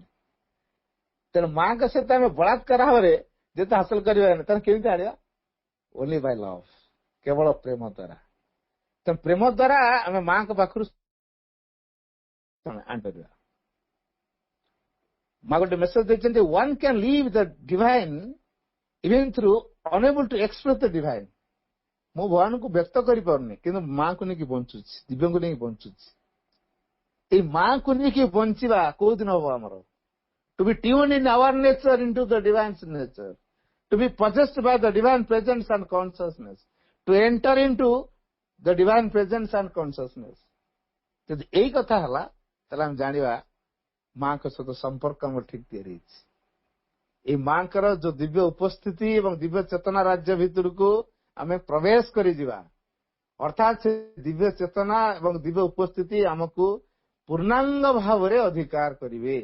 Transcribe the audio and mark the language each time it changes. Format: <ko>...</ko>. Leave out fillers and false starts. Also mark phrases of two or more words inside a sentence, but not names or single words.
<or>ତେଣୁ ମାଙ୍କ ସହିତ ଆମେ ବଳାତ୍କାର ଭାବରେ ଯେତେ ହାସଲ କରିବାନି, ତାହେଲେ କେମିତି ଆଣିବା?</or> <en>only by love,</en> <or>କେବଳ ପ୍ରେମ ଦ୍ୱାରା। ତେଣୁ ପ୍ରେମ ଦ୍ୱାରା ଆମେ ମାଙ୍କ ପାଖରୁ ଆଣିପାରିବା। ମା ଗୋଟେ ମେସେଜ ଦେଇଛନ୍ତି,</or> <en>one can live the divine even through unable to express the divine।</en> <or>ମୁଁ ଭଗବାନଙ୍କୁ ବ୍ୟକ୍ତ କରିପାରୁନି କିନ୍ତୁ ମାଙ୍କୁ ନେଇକି ବଞ୍ଚୁଛି, ଦିବ୍ୟଙ୍କୁ ନେଇକି ବଞ୍ଚୁଛି। ଏଇ ମାଙ୍କୁ ନେଇକି ବଞ୍ଚିବା କୋଉ ଦିନ ହବ ଆମର?</or> <en>To be tuned in our nature into the divine nature, to be possessed by the divine presence and consciousness, to enter into the divine presence and consciousness।</en> <or>ଯଦି ଏଇ କଥା ହେଲା ତାହେଲେ ଆମେ ଜାଣିବା ମାଙ୍କ ସହିତ ସମ୍ପର୍କ ଆମର ଠିକ ତିଆରି ହେଇଛି। ଏଇ ମାଙ୍କର ଯୋଉ ଦିବ୍ୟ ଉପସ୍ଥିତି ଏବଂ ଦିବ୍ୟ ଚେତନା ରାଜ୍ୟ ଭିତରକୁ ଆମେ ପ୍ରବେଶ କରିଯିବା, ଅର୍ଥାତ୍ ସେ ଦିବ୍ୟ ଚେତନା ଏବଂ ଦିବ୍ୟ ଉପସ୍ଥିତି ଆମକୁ ପୂର୍ଣ୍ଣାଙ୍ଗ ଭାବରେ ଅଧିକାର କରିବେ।</or>